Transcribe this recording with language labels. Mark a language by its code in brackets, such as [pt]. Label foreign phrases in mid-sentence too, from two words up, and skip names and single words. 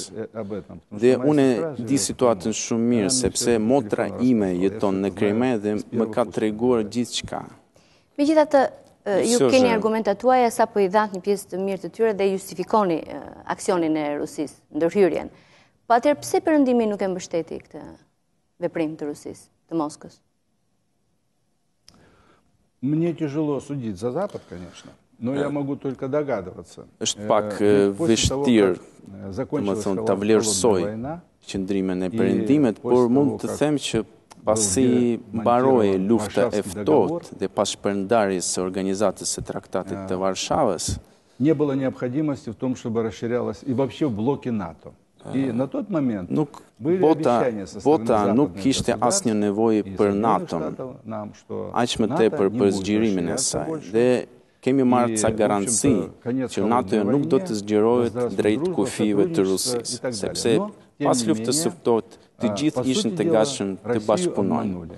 [sq] Dhe unë di situatën shumë mirë, sepse motra ime jeton në Krime dhe më ka treguar gjithçka. Megjithatë, ju keni argumentat tuaja sapo i dhanë një pjesë të mirë të tyre dhe justifikoni aksionin e Rusisë, ndërhyrjen. Po atëherë pse Perëndimi nuk e mbështeti këtë veprim të Rusisë, të Moskës? [ru] Мне тяжело судить за Запад, конечно, но я могу только догадываться. [sq] Është pak vështirë, domethënë ta vlerësoj qëndrimin e Perëndimit, por mund të them që pasi mbaroi lufta e ftohtë dhe pas shpërndarjes së organizatës së Traktatit të Varshavës, [ru] не было необходимости в том, чтобы расширялось и вообще в блоке НАТО. И на тот момент были обещания со стороны [sq] Bota nuk kishte asnjë nevojë për NATO-n, aq më tepër për zgjerimin e saj. Dhe kemi marrë ca garanci që NATO nuk do të zgjerohet drejt kufive të Rusisë, sepse pas luftës së ftohtë të gjithë ishin të gatshëm të bashkëpunojnë.